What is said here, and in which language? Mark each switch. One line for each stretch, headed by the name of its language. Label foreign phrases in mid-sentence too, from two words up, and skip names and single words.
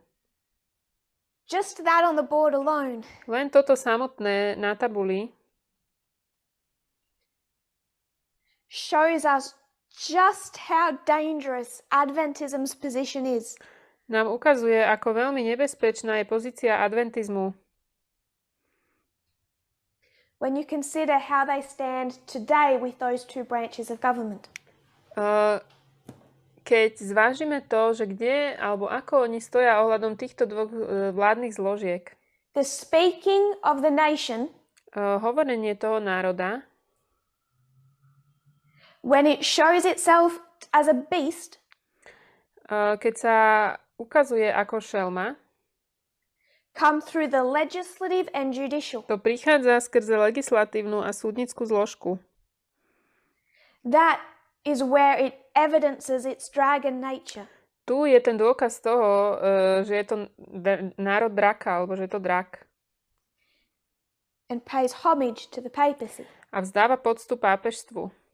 English: Just that on the board alone
Slovak: Len toto samotné na tabuli
English: shows us just how dangerous Adventism's position is.
Slovak: nám ukazuje, ako veľmi nebezpečná je pozícia adventizmu.
English: When you consider how they stand today with those two branches of government.
Slovak: Keď zvážime to, že kde alebo ako oni stoja ohľadom týchto dvoch vládnych zložiek.
English: The speaking of the nation,
Slovak: hovorenie toho národa,
English: when it shows itself as a beast,
Slovak: keď sa ukazuje ako šelma,
English: come through the legislative and judicial.
Slovak: to prichádza skrze legislatívnu a súdnickú zložku.
English: That is where it evidences its dragon nature.
Slovak: Tu je ten dôkaz toho, že je to národ draka, alebo že je to drak.
English: And pays homage to the papacy.
Slovak: A vzdáva poctu pápežstvu.